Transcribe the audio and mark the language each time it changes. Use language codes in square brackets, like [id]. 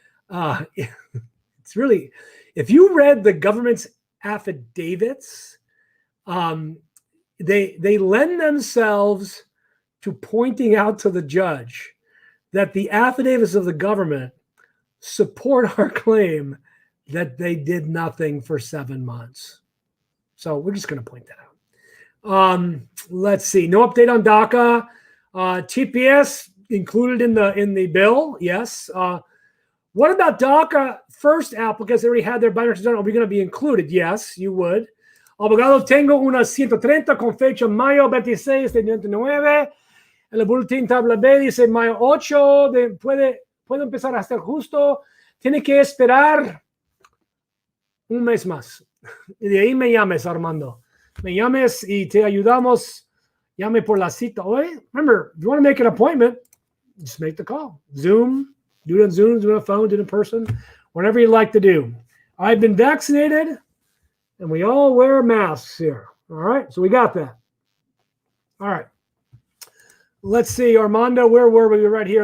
[en] It's really, if you read the government's affidavits, they lend themselves to pointing out to the judge that the affidavits of the government support our claim that they did nothing for 7 months. So we're just going to point that out. Let's see. No update on DACA. TPS included in the bill. Yes. What about DACA first applicants that already had their binders done? Are we going to be included? Yes, you would. [es] Abogado, tengo una 130 con fecha mayo 26 de 99. El boletín tabla B dice mayo 8. Puede empezar a ser justo. Tiene que esperar un mes más. Y de ahí me llames, Armando. Me llames y te ayudamos. Llame por la cita. [en] Remember, if you want to make an appointment, just make the call. Zoom. Do it on Zoom, do it on a phone, do it in person, whatever you like to do. I've been vaccinated, and we all wear masks here. All right, so we got that. All right. Let's see, Armando, where were we? Right here.